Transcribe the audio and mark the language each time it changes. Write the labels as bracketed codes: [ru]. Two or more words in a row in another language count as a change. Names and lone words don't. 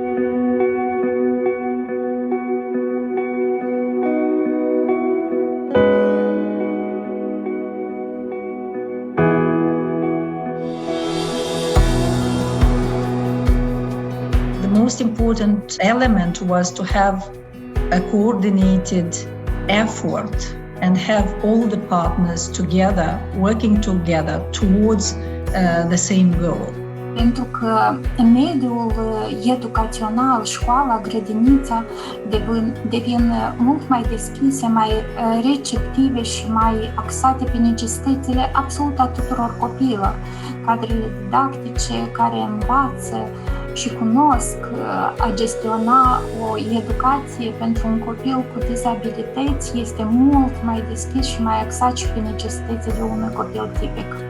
[en] The most important element was to have a coordinated effort and have all the partners together, working together towards the same goal. [ro] Pentru că mediul educațional, școala, grădinița devin mult mai deschise, mai receptive și mai axate pe necesitățile absolut a tuturor copiilor. Cadrele didactice care învață și cunosc a gestiona o educație pentru un copil cu dizabilități este mult mai deschis și mai axat și pe necesitățile unui copil tipic.